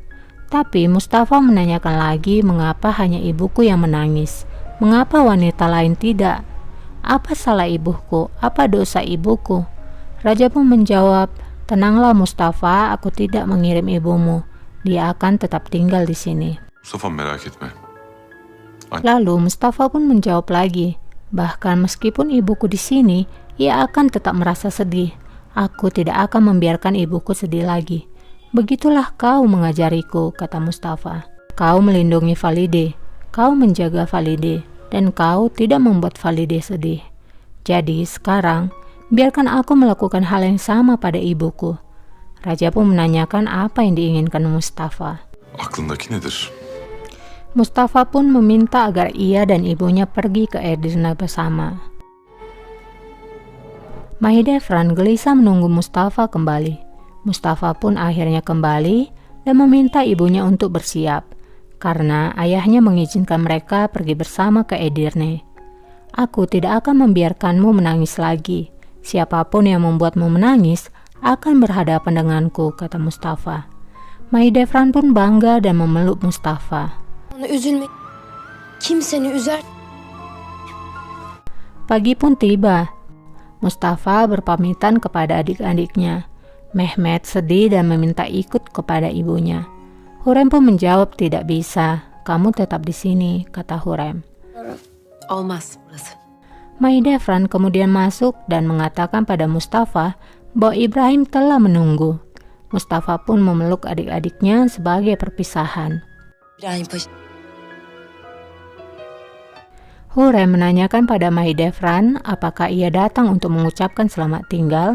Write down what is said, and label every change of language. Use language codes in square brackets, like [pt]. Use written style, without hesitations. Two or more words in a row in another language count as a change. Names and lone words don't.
[id] Tapi Mustafa menanyakan lagi mengapa hanya ibuku yang menangis, mengapa wanita lain tidak. Apa salah ibuku? Apa dosa ibuku? Raja pun menjawab, tenanglah Mustafa, aku tidak mengirim ibumu. Dia akan tetap tinggal di sini. [tr] Mustafa merak etme. [id] Lalu Mustafa pun menjawab lagi, bahkan meskipun ibuku di sini, ia akan tetap merasa sedih. Aku tidak akan membiarkan ibuku sedih lagi. Begitulah kau mengajariku, kata Mustafa. Kau melindungi Valide, kau menjaga Valide, dan kau tidak membuat Valide sedih. Jadi sekarang, biarkan aku melakukan hal yang sama pada ibuku. Raja pun menanyakan apa yang diinginkan Mustafa. [tr] Aklındaki nedir? [id] Mustafa pun meminta agar ia dan ibunya pergi ke Edirne bersama. Mahidevran gelisah menunggu Mustafa kembali. Mustafa pun akhirnya kembali dan meminta ibunya untuk bersiap, karena ayahnya mengizinkan mereka pergi bersama ke Edirne. Aku tidak akan membiarkanmu menangis lagi. Siapapun yang membuatmu menangis akan berhadapan denganku, kata Mustafa. Mahidevran pun bangga dan memeluk Mustafa. [tr] Bana üzülme. Kim seni üzer? [id] Pagi pun tiba. Mustafa berpamitan kepada adik-adiknya. Mehmet sedih dan meminta ikut kepada ibunya. Hurrem pun menjawab, tidak bisa. Kamu tetap di sini, kata Hurrem. [tr] Olmaz burası. [id] Mahidevran kemudian masuk dan mengatakan pada Mustafa bahwa Ibrahim telah menunggu. Mustafa pun memeluk adik-adiknya sebagai perpisahan. İbrahim Paşa. Hurrem menanyakan pada Mahidevran apakah ia datang untuk mengucapkan selamat tinggal.